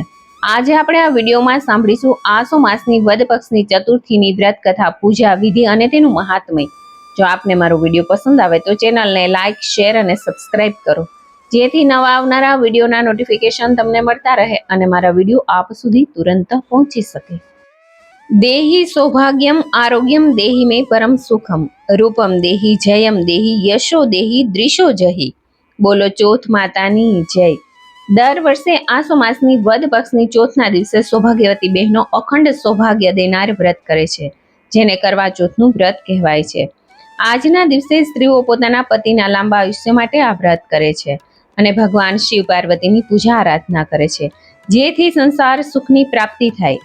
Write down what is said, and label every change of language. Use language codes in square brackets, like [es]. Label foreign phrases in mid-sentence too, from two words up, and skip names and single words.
[gu] આજે આપણે આ વિડીયોમાં સાંભળીશું આસો માસની વદ પક્ષની ચતુર્થીની વ્રત કથા, પૂજા વિધિ અને તેનું મહાત્મ્ય। જો આપને મારો વિડીયો પસંદ આવે તો ચેનલને લાઇક, શેર અને સબસ્ક્રાઇબ કરો, જેથી નવા આવનારા વિડીયોના નોટિફિકેશન તમને મળતા રહે અને મારા વિડીયો આપ સુધી તુરંત પહોંચી શકે। [sa] देहि सौभाग्यम आरोग्यम देहि में परम सुखम रूपम देहि जयम देहि यशो देहि दृशो जहि। [gu] बोलो ચોથ માતાની જય। દર વર્ષે આસો માસની વદ પક્ષની ચોથના દિવસે સૌભાગ્યવતી બહેનો અખંડ સૌભાગ્ય દેનાર વ્રત કરે છે, જેને કરવા ચોથનું વ્રત કહેવાય છે। આજના દિવસે સ્ત્રીઓ પોતાના પતિના લાંબા આયુષ્ય માટે આ વ્રત કરે છે અને ભગવાન શિવ પાર્વતીની પૂજા આરાધના કરે છે, જેથી સંસાર સુખની પ્રાપ્તિ થાય।